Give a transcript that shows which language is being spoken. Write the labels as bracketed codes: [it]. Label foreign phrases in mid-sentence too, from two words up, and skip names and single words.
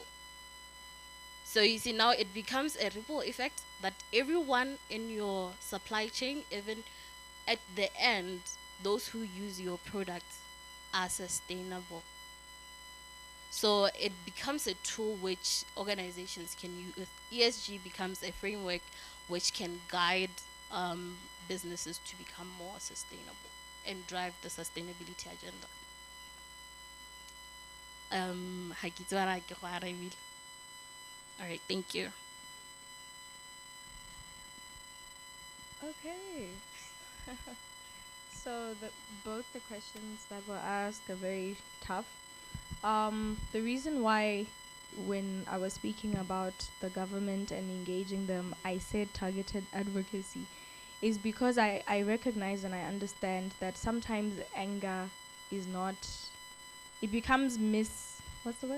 [en] So you see now it becomes a ripple effect that everyone in your supply chain, even at the end, those who use your products are sustainable. So it becomes a tool which organizations can use. ESG becomes a framework which can guide businesses to become more sustainable and drive the sustainability agenda. [tn] Ha ke itse wa ra ke go arabile. [en] All right, thank you. Okay. So both the questions that were asked are very tough. The reason why when I was speaking about the government and engaging them, I said targeted advocacy is because I recognize and I understand that sometimes anger is not, it becomes what's the word?